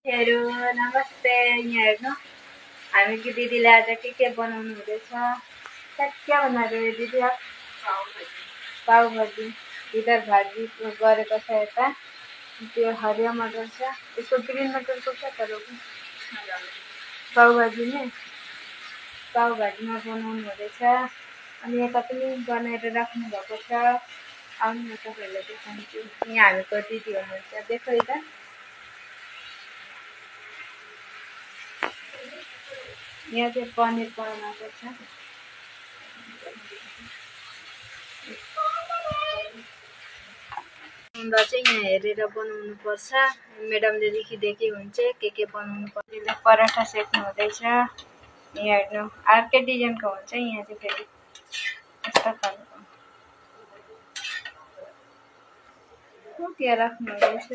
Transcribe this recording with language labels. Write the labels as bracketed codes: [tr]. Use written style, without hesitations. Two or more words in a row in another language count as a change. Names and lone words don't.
[ne] साथीहरु नमस्ते। यहाँ हेर्नु हामीकी दिदीले आज के बनाउनु हुँदैछ। [hi] क्या बना रहे हो दिदी आप? पाव भाजी इधर [ne] भाजी गरेको छ यता। त्यो हरियो मटर छ, [hi] इसको ग्रीन मटर को क्या करोगे? [ne] पाव भाजी में पाव भाजीमा बनाउनु हुँदैछ। अनि यता पनि बनाएर राख्नु भएको छ। आउनु न तपाईहरुलाई देखाउँछु। यहाँ हामीको दिदी हुनुहुन्छ, [hi] देखो इधर। [ne] यहाँ चाहिँ पनिर बनाएको छ। चाहिँ यहाँ हेरेर बनाउनु पर्छ। मैडमले लेखिदिएकै हुन्छ के बनाउनु पर्छ। पराठा सेक्नु हुँदैछ। यहाँ हेर्नु अर्कै डिजाइनको हुन्छ। यहाँ चाहिँ फेरि यस्तो खालको त्यहाँ राख्नु हुँदैछ।